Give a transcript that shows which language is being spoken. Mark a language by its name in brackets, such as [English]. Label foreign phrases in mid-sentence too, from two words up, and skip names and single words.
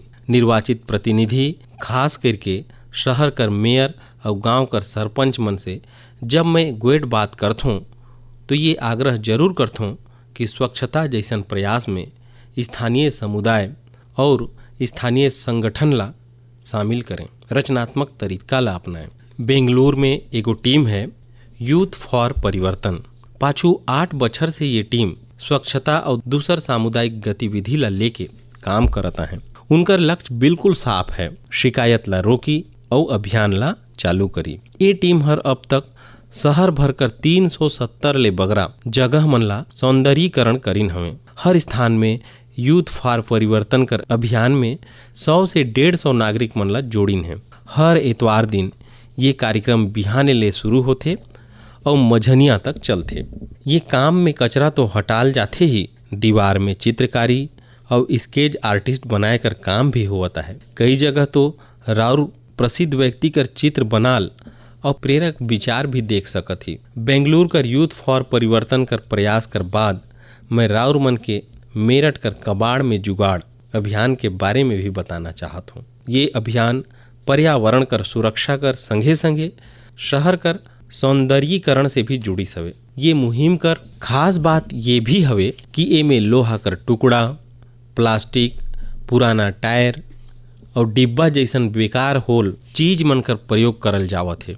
[Chhattisgarhi] निर्वाचित प्रतिनिधि खास करके शहर कर मेयर और गांव कर सरपंच मन से जब मैं गोएट बात करथूँ तो ये आग्रह जरूर करथूँ कि स्वच्छता जैसन प्रयास में स्थानीय समुदाय और स्थानीय संगठन ला शामिल करें, रचनात्मक तरीका ला अपनाएं। बेंगलुरु में एगो टीम है यूथ फॉर परिवर्तन। पाछू 8 बछर से ये टीम स्वच्छता और दूसर सामुदायिक गतिविधि ला लेके काम करता है। उनकर लक्ष्य बिल्कुल साफ है, शिकायत ला रोकी और अभियान ला चालू करी। ये टीम हर अब तक शहर भर कर 370 ले बगरा जगह मन ला सौंदर्यीकरण करीन हवे। हर स्थान में यूथ फॉर परिवर्तन कर अभियान में 100 से 150 नागरिक मन ला जोड़िन है। हर इतवार दिन ये कार्यक्रम बिहाने ले शुरू होते और मझनिया तक चलते। ये काम में कचरा तो हटाल जाते ही, दीवार में चित्रकारी और [English] sketch artist [Chhattisgarhi] बनाए कर काम भी होता है। कई जगह तो राउर प्रसिद्ध व्यक्ति कर चित्र बनाल और प्रेरक विचार भी देख सकत ही। बेंगलुरु कर यूथ फॉर परिवर्तन कर प्रयास कर बाद मैं राउर मन के मेरठ कर कबाड़ में जुगाड़ अभियान के बारे में भी बताना चाहत हूँ। ये अभियान पर्यावरण कर सुरक्षा कर संगे संगे शहर कर सौंदर्यीकरण से भी जुड़ी सवे। ये मुहिम कर खास बात ये भी हवे कि ए में लोहा कर टुकड़ा, प्लास्टिक, पुराना टायर और डिब्बा जैसन बेकार होल चीज मन कर प्रयोग करल जावत है।